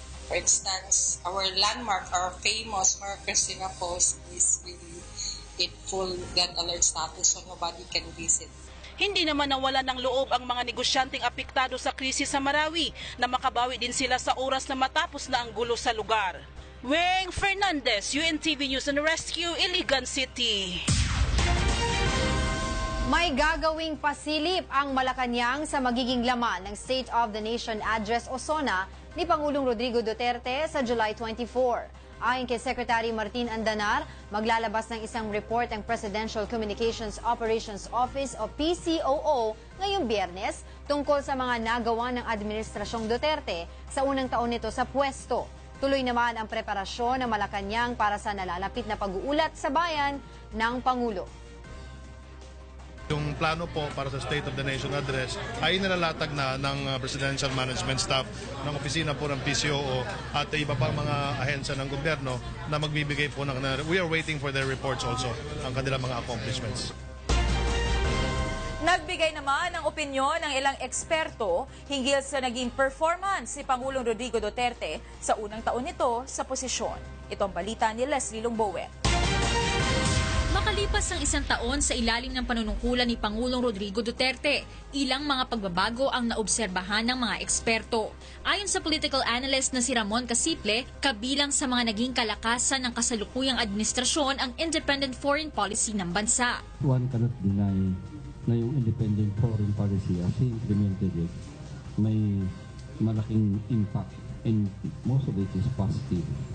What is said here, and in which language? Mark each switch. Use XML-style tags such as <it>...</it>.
<en>For instance, our landmark, our famous Mar Cristina Post is really in full red alert status so nobody can visit.</en> <tl>Hindi naman nawala ng loob ang mga negosyanteng apektado sa krisis sa Marawi na makabawi din sila sa oras na matapos na ang gulo sa lugar. Weng Fernandez, UNTV News and Rescue, Iligan City. May gagawing pasilip ang Malacanang sa magiging laman ng State of the Nation Address o SONA ni Pangulong Rodrigo Duterte sa July 24. Ayon kay Secretary Martin Andanar, maglalabas ng isang report ang Presidential Communications Operations Office o PCOO ngayong Biyernes tungkol sa mga nagawa ng Administrasyong Duterte sa unang taon nito sa pwesto. Tuloy naman ang preparasyon ng Malacanang para sa nalalapit na pag-uulat sa bayan ng Pangulo. Yung plano po para sa State of the Nation Address ay nilalatag na ng Presidential Management Staff ng opisina po ng PCOO at iba pang mga ahensya ng gobyerno na magbibigay po ng...</tl> <en>We are waiting for their reports also,</en> <tl>ang kanilang mga</tl> <en>accomplishments.</en> <tl>Nagbigay naman ng opinyon ng ilang eksperto hinggil sa naging performance ni Pangulong Rodrigo Duterte sa unang taon nito sa posisyon. Ito ang balita ni Leslie Lungbowen. Makalipas ang 1 taon sa ilalim ng panunungkulan ni Pangulong Rodrigo Duterte, ilang mga pagbabago ang naobserbahan ng mga eksperto. Ayon sa political analyst na si Ramon Casiple, kabilang sa mga naging kalakasan ng kasalukuyang administrasyon ang independent foreign policy ng bansa.</tl> <en>One cannot deny</en> <tl>na yung</tl> <en>independent foreign policy as he implemented it,</en> <tl>may malaking</tl> <en>impact and most of it is positive.</en>